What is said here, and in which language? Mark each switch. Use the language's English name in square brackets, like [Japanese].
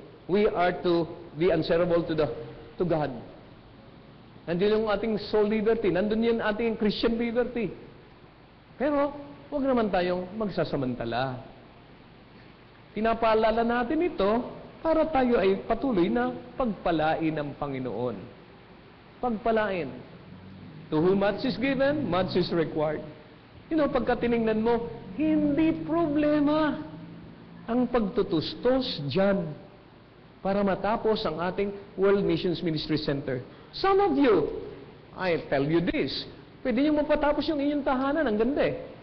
[English] We are to be answerable to God. [Filipino] Nandun yung ating soul liberty. Nandun yung ating Christian liberty. Pero, huwag naman tayong magsasamantala. Pinapaalala natin ito para tayo ay patuloy na pagpalain ng Panginoon. Pagpalain. [English] To whom much is given, much is required. You know, [Filipino] pagka tinignan mo, hindi problema ang pagtutustos dyan para matapos ang ating World Missions Ministry Center. [English] Some of you, I tell you this, [Filipino] pwede nyo mapatapos yung inyong tahanan, ang ganda eh.